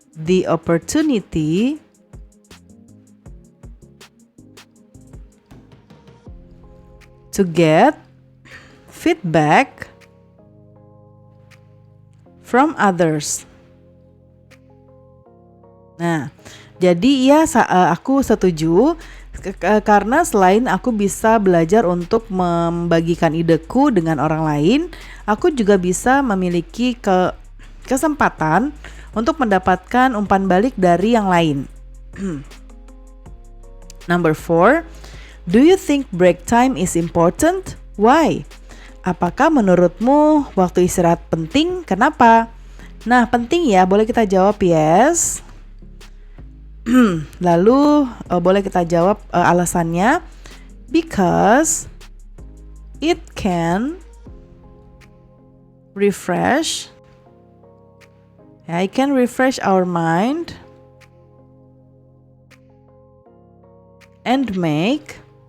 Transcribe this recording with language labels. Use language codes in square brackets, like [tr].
[en] the opportunity to get feedback from others. [id] Nah, jadi ya aku setuju karena selain aku bisa belajar untuk membagikan ideku dengan orang lain, aku juga bisa memiliki kesempatan untuk mendapatkan umpan balik dari yang lain. [en] Number 4, do you think break time is important? Why? [id] Apakah menurutmu waktu istirahat penting? Kenapa? Nah, penting ya, boleh kita jawab yes. Lalu boleh kita jawab alasannya, [en] because it can refresh, it can refresh our mind and make